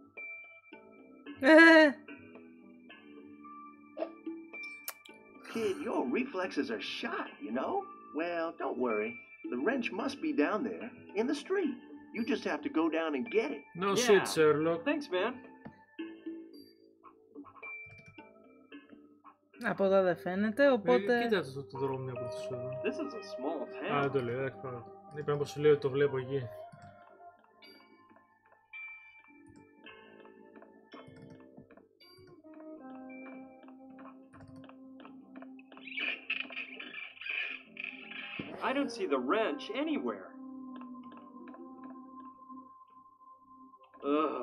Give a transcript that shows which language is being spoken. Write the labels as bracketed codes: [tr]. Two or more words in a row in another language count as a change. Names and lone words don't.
[en] Kid, your reflexes are shot, you know? Well, don't worry. The wrench must be down there, in the street. You just have to go down and get it. No shit, Sherlock. Thanks, man. [el] Από εδώ δεν φαίνεται, οπότε... Κοίτα το δρόμο από τους εδώ. [en] This is a small town. [el] Α, δεν το λέω, εντάξει πάρα. Είπα πως σου λέω ότι το βλέπω εκεί. [en] I don't see the wrench anywhere. Ugh.